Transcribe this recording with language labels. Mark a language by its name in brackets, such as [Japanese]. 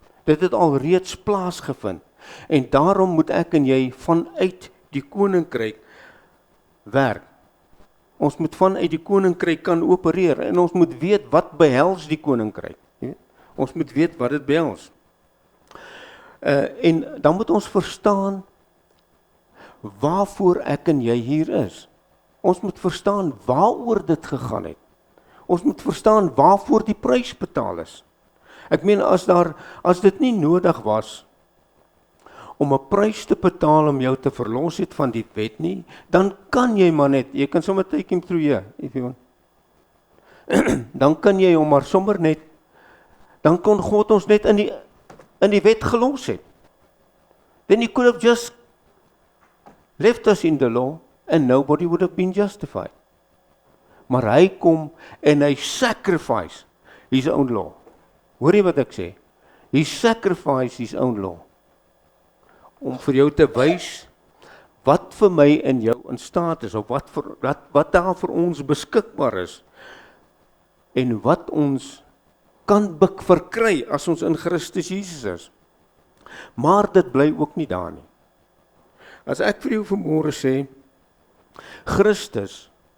[Afrikaans] Dit het al reeds plaasgevind. En daarom moet ek en jy vanuit die koninkryk werk. Ons moet vanuit die koninkryk kan opereer, en ons moet weet wat behels die koninkryk. Ons moet weet wat dit behels. En dan moet ons verstaan waarvoor ek en jy hier is. Ons moet verstaan waaroor dit gegaan het. Ons moet verstaan waarvoor die prys betaal is. Ek meen, as dit nie nodig was om 'n prys te betaal om jou te verlos het van die wet nie, dan kan jy maar net, jy kan sommer [English] take him through here, if you want. [Afrikaans] Dan kan jy hom maar sommer net, dan kon God ons net in die wet gelos het. [English] Then he could have just left us in the law, and nobody would have been justified. [Afrikaans] Maar hy kom en hy [English] sacrifice his own law. [Afrikaans] Hoor jy wat ek sê? [English] He sacrificed his own law. [Afrikaans] Om vir jou te wys wat vir my en jou in staat is, of wat daar vir ons beskikbaar is, en wat ons kan verkry as ons in Christus Jesus is. Maar dit bly ook nie daar nie. As ek vir jou vanmôre sê, Christus